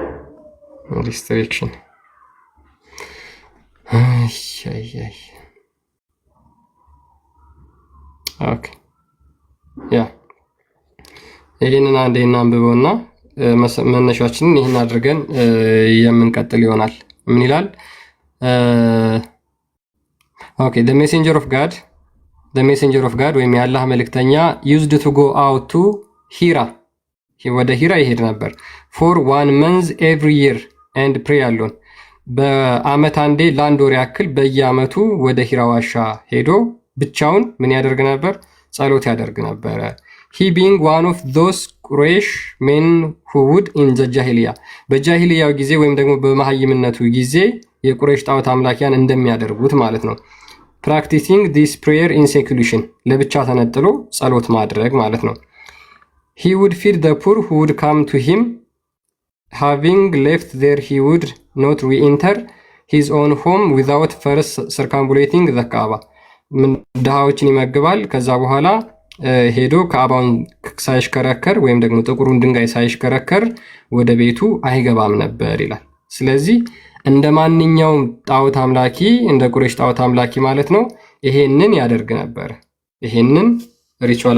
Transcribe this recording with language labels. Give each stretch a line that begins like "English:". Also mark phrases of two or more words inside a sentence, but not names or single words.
Amharic: ሪስትሪክሽን ኦኬ ያ ይህንን አንዴ እናንብበውና መነሻችንን ይህን አድርገን የምንቀጥል ይሆናል። ምን ይላል? ኦኬ
English: the messenger of God
Amharic: ወይም የአላህ መልእክተኛ
English: used to go out to Hira
Amharic: ወደ ሂራ ይሄድ ነበር
English: for 1 month every year and pray alone
Amharic: በአመት አንዴ ለአንድ ወር ያክል በየአመቱ ወደ ሂራ ዋሻ ሄዶ ብቻውን ምን ያደርግ ነበር? ጸሎት ያደርግ ነበር።
English: he being one of those Quraysh men who would in the jahiliya
Amharic: በጃሂልያው ጊዜ ወይም ደግሞ በመሐይምነቱ ጊዜ የቁረይሽ ጣዖት አምላኪያን እንደሚያደርጉት ማለት ነው።
English: practicing this prayer in seclusion
Amharic: ለብቻ ተነጥሎ ጸሎት ማድረግ ማለት ነው።
English: he would feed the poor who would come to him having left there he would not re-enter his own home without first circumambulating the Kaaba
Amharic: ድሃዎችን ይመግባል። ከዛ በኋላ ሄዶ ካዕባውን ሳይሽከረከር ወይም ደግሞ ጥቁሩን ድንጋይ ሳይሽከረከር ወደ ቤቱ አይገባም ነበር ይላል። ስለዚህ እንደ ማንኛውም ጣዖት አምላኪ እንደ ቁረይሽ ጣዖት አምላኪ ማለት ነው ይሄንን ያደርግ ነበር። ይሄንን ሪቹዋል